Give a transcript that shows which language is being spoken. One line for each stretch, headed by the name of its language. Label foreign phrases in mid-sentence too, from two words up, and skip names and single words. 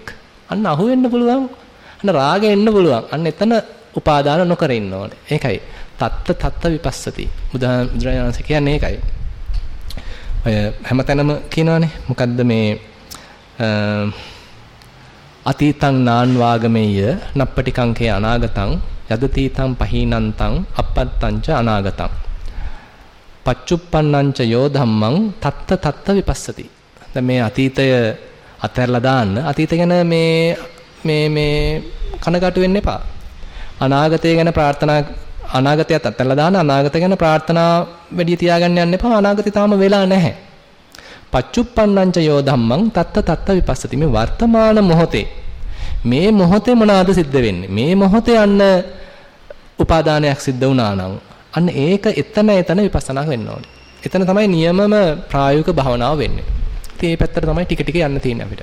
Sinhala: අන්න අහු වෙන්න පුළුවන්. අන්න රාගෙ එන්න පුළුවන්. අන්න එතන උපාදාන නොකර ඉන්න ඕනේ. ඒකයි
Pali: තත්ත විපස්සති.
Sinhala: බුදුරජාණන් වහන්සේ කියන්නේ ඒකයි. ඔය හැමතැනම කියනවානේ. මොකද්ද මේ
Pali: අතීතං නාන් වාගමෙය්‍ය නප්පටිකංකේ අනාගතං යදතීතං පහීනන්තං අපත්තංච අනාගතං පච්චුප්පන්නංච යෝ ධම්මං තත්ත විපස්සති.
Sinhala: දැන් මේ අතීතය අතහැරලා දාන්න. අතීතය ගැන මේ කනගාටු වෙන්න එපා. අනාගතය ගැන ප්‍රාර්ථනා අනාගතයත් අතහැරලා දාන්න අනාගතය ගැන ප්‍රාර්ථනා වැඩි තියාගන්න යන්න එපා. අනාගතය තාම වෙලා නැහැ.
Pali: පච්චුප්පන්නංච යෝ ධම්මං තත්ත විපස්සති.
Sinhala: මේ වර්තමාන මොහොතේ මේ මොහොතේ මොනවාද සිද්ධ වෙන්නේ? මේ මොහොතේ අන්න උපාදානයක් සිද්ධ වුණා නම් අන්න ඒක එතන විපස්සනා වෙන්න ඕනේ. එතන තමයි නියමම ප්‍රායෝගික භාවනාව වෙන්නේ. ඉතින් මේ පැත්තට තමයි ටික ටික යන්න තියෙන්නේ අපිට.